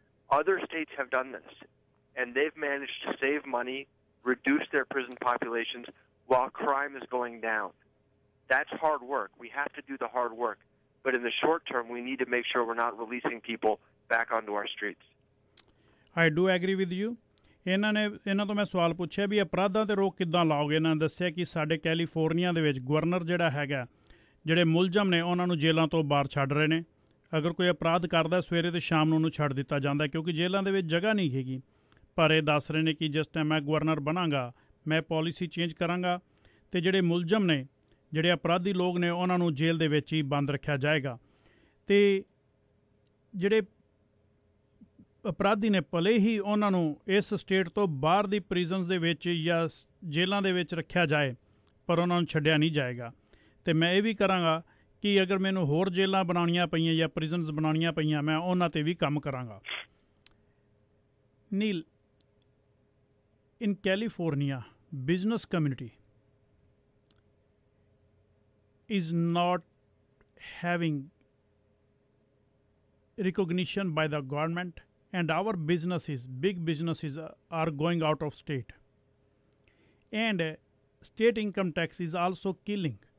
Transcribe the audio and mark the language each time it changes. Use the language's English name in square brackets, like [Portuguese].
[English] Other states have done this, and they've managed to save money, reduce their prison populations while crime is going down. That's hard work. We have to do the hard work. But in the short term, we need to make sure we're not releasing people back onto our streets. I do agree with you. [Punjabi] ਇਹਨਾਂ ਤੋਂ ਮੈਂ ਸਵਾਲ ਪੁੱਛਿਆ ਵੀ ਅਪਰਾਧਾਂ 'ਤੇ ਰੋਕ ਕਿੱਦਾਂ ਲਾਓਗੇ। ਇਹਨਾਂ ਨੇ ਦੱਸਿਆ ਕਿ ਸਾਡੇ ਕੈਲੀਫੋਰਨੀਆ ਦੇ ਵਿੱਚ ਗਵਰਨਰ ਜਿਹੜਾ ਹੈਗਾ, ਜਿਹੜੇ ਮੁਲਜ਼ਮ ਨੇ ਉਹਨਾਂ ਨੂੰ ਜੇਲ੍ਹਾਂ ਤੋਂ ਬਾਹਰ ਛੱਡ ਰਹੇ ਨੇ। ਅਗਰ ਕੋਈ ਅਪਰਾਧ ਕਰਦਾ ਸਵੇਰੇ ਅਤੇ ਸ਼ਾਮ ਨੂੰ ਉਹਨੂੰ ਛੱਡ ਦਿੱਤਾ ਜਾਂਦਾ ਕਿਉਂਕਿ ਜੇਲ੍ਹਾਂ ਦੇ ਵਿੱਚ ਜਗ੍ਹਾ ਨਹੀਂ ਹੈਗੀ। ਪਰ ਇਹ ਦੱਸ ਰਹੇ ਨੇ ਕਿ ਜਿਸ ਟਾਈਮ ਮੈਂ ਗਵਰਨਰ ਬਣਾਂਗਾ ਮੈਂ ਪਾਲਿਸੀ ਚੇਂਜ ਕਰਾਂਗਾ ਅਤੇ ਜਿਹੜੇ ਮੁਲਜ਼ਮ ਨੇ, ਜਿਹੜੇ ਅਪਰਾਧੀ ਲੋਕ ਨੇ, ਉਹਨਾਂ ਨੂੰ ਜੇਲ੍ਹ ਦੇ ਵਿੱਚ ਹੀ ਬੰਦ ਰੱਖਿਆ ਜਾਏਗਾ। ਅਤੇ ਜਿਹੜੇ ਅਪਰਾਧੀ ਨੇ ਭਲੇ ਹੀ ਉਹਨਾਂ ਨੂੰ ਇਸ ਸਟੇਟ ਤੋਂ ਬਾਹਰ ਦੀ ਪ੍ਰਿਜ਼ਨਸ ਦੇ ਵਿੱਚ ਜਾਂ ਜੇਲ੍ਹਾਂ ਦੇ ਵਿੱਚ ਰੱਖਿਆ ਜਾਏ, ਪਰ ਉਹਨਾਂ ਨੂੰ ਛੱਡਿਆ ਨਹੀਂ ਜਾਏਗਾ। ਅਤੇ ਮੈਂ ਇਹ ਵੀ ਕਰਾਂਗਾ ਕਿ ਅਗਰ ਮੈਨੂੰ ਹੋਰ ਜੇਲ੍ਹਾਂ ਬਣਾਉਣੀਆਂ ਪਈਆਂ ਜਾਂ ਪ੍ਰਿਜ਼ਨਸ ਬਣਾਉਣੀਆਂ ਪਈਆਂ, ਮੈਂ ਉਹਨਾਂ 'ਤੇ ਵੀ ਕੰਮ ਕਰਾਂਗਾ। [English] Neil, in California, business community is not having recognition by the government, and our businesses, big businesses, are going out of state, and state income tax is also killing.